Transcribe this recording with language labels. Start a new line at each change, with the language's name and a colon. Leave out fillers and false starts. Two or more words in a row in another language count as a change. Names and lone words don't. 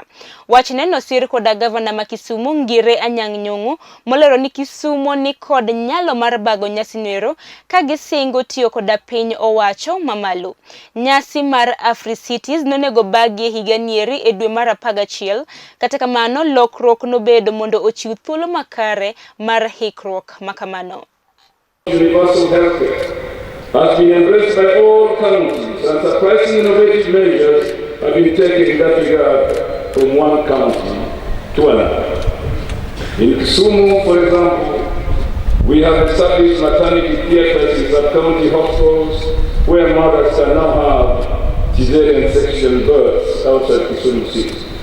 Luo (Kenya and Tanzania): Wachne nosir koda gavana ma Kisumu Ngire Anyang' molero ni Kisumu ni kod nyalo mar bago nyasi nero ka gisingo tiyo koda piny owacho mamalo. Nyasi mar Africities nonego bagi higa nieri e dwe mar 11 kata kamano lokruok nobedo mondo ochiw thuolo makare mar hikruok makamano.
English: Universal healthcare has been embraced by all counties and surprising innovative measures have been taken in that regard from one county to another. In Kisumu, for example, we have established maternity theaters in sub-county hospitals where mothers can now have cesarean section births outside Kisumu City.